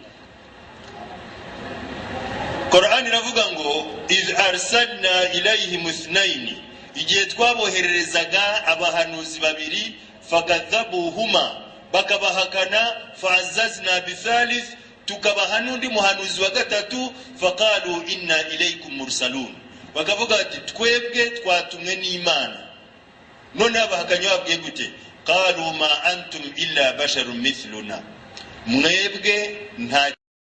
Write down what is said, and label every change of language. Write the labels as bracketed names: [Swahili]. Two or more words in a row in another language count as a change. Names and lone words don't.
[Kinyarwanda] Qur'ani iravuga ngo [Arabic] إذ أرسلنا إليهم اثنين, [Kinyarwanda] igihe twabohererezaga abahanuzi babiri fakadhabuhuma bakabahakana [Arabic] فعززنا بثالث, [Kinyarwanda] tukabaha n'undi muhanuzi wa gatatu [Arabic] فقالوا إنا إليكم مرسلون, [Kinyarwanda] bakavuga ati twebwe twatumwe n'Imana. None abahakanya babwiye gute? [Arabic] قالوا ما أنتم إلا بشر مثلنا, [Kinyarwanda] mwebwe nta